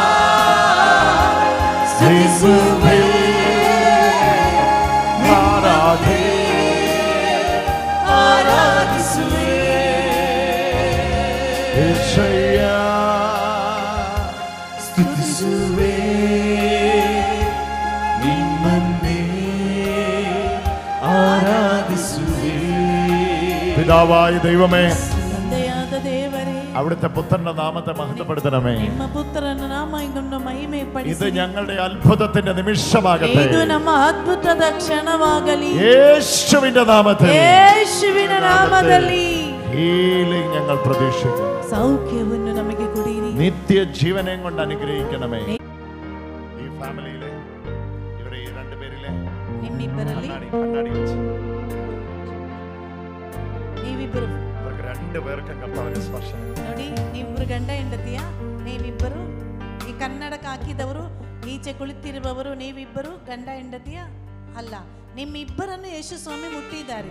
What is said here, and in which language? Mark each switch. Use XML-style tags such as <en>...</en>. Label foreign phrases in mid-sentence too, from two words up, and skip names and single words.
<kn>ಸ್ತುತಿಸುವೆ ಆರಾಧಿಸುವೆ.</kn> <ml>യേശയ്യാ</ml> <kn>ಸ್ತುತಿಸುವೆ ನಿಮ್ಮನ್ನೇ ആരാധിಸುವೆ.</kn> <ml>പിതാവായ ദൈവമേ,</ml> <kn>ತಂದೆಯಾದ ದೇವರೇ,</kn> <ml>അവിടുത്തെ പുത്രന്റെ നാമത്തെ മഹത്വപ്പെടുത്തണമേ.</ml> <kn>ನಿಮ್ಮ ಪುತ್ರನ ನಾಮವನ್ನು</kn> <ml>ഇത്</ml> <kn>ಮಹಿಮೆಪಡಿಸಿ.</kn> <ml>ഞങ്ങളുടെ അത്ഭുതത്തിന്റെ നിമിഷമാകട്ടെ.</ml> <kn>ಇದು ನಮ್ಮ ಅದ್ಭುತದ ಕ್ಷಣವಾಗಲಿ.</kn> <ml>യേശുവിന്റെ നാമത്തിൽ</ml> <kn>ಯೇಸುವಿನ ನಾಮದಲ್ಲಿ</kn> <ml>ഹീലിംഗ് ഞങ്ങൾ പ്രതീക്ഷിക്കുന്നു.</ml> <kn>ಸೌಖ್ಯವನ್ನು ನಮಗೆ ಕೊಡಿರಿ.</kn> <ml>നിത്യജീവനെ കൊണ്ട് അനുഗ്രഹിക്കണമേ. ഈ ഫാമിലിയിലെ ഇവരെ ഈ രണ്ടുപേരിലെ</ml> <kn>ನಿಮ್ಮಿಬ್ಬರಲ್ಲಿ</kn> <ml>കണ്ണാടി വെച്ച്</ml> <kn>ನೀವಿಬ್ಬರು</kn> <ml>ഇവർക്ക് രണ്ടുപേർക്കും കർത്താവിന്റെ സ്പർശനം.</ml> <kn>ನೋಡಿ, ನೀವಿಬ್ಬರು ಗಂಡ ಹೆಂಡತಿಯ, ನೀವಿಬ್ಬರು ಈ ಕನ್ನಡಕ ಹಾಕಿದವರು, ಈಚೆ ಕುಳಿತಿರುವವರು ನೀವಿಬ್ಬರು ಗಂಡ ಹೆಂಡತಿಯ ಅಲ್ಲ, ನಿಮ್ಮಿಬ್ಬರನ್ನು ಯೇಸು ಸ್ವಾಮಿ ಮುಟ್ಟಿದ್ದಾರೆ.</kn>